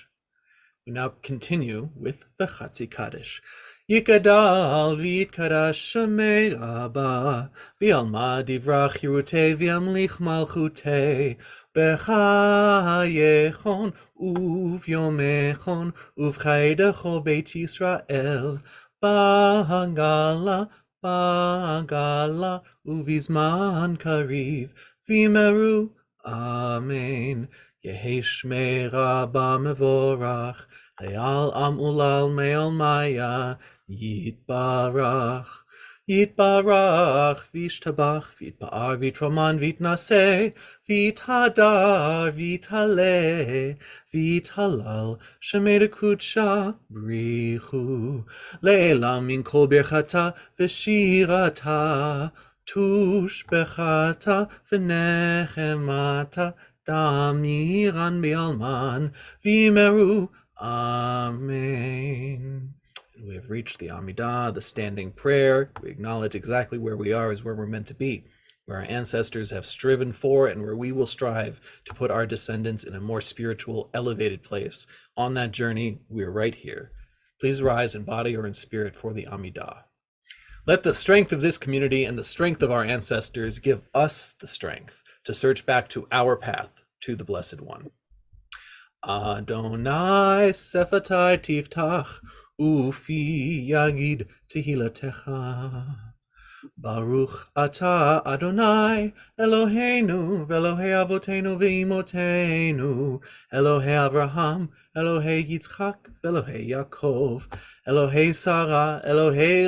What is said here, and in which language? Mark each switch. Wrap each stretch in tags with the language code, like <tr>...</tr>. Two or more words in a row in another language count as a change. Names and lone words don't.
<en>We now continue with the Chatzi Kaddish.</en> <arc>יתגדל ויתקדש שמה רבא, בעלמא די ברא כרעותה וימליך מלכותה בחייכון וביומיכון ובחיי דכל בית ישראל, בעגלא ובזמן קריב ואמרו אמן. יהא שמה רבא מברך לעלם ולעלמי עלמיא יתברך. Yitbarach, וישתבח ויתפאר ויתרומם ויתנשא ויתהדר ויתעלה ויתהלל שמה דקדשא בריך הוא לעלא מן כל ברכתא ושירתא תשבחתא ונחמתא דאמירן בעלמא ואמרו, Amen.</arc> <en>And we have reached the Amidah, the standing prayer. We acknowledge exactly where we are is where we're meant to be, where our ancestors have striven for and where we will strive to put our descendants in a more spiritual, elevated place. On that journey, we are right here. Please rise in body or in spirit for the Amidah. Let the strength of this community and the strength of our ancestors give us the strength to search back to our path to the Blessed One.</en> <he>אדני שפתי תפתח ופי יגיד תהלתך. ברוך אתה יי אלהינו ואלהי אבותינו ואמותינו אלהי אברהם אלהי יצחק אלהי יעקב אלהי שרה אלהי</he>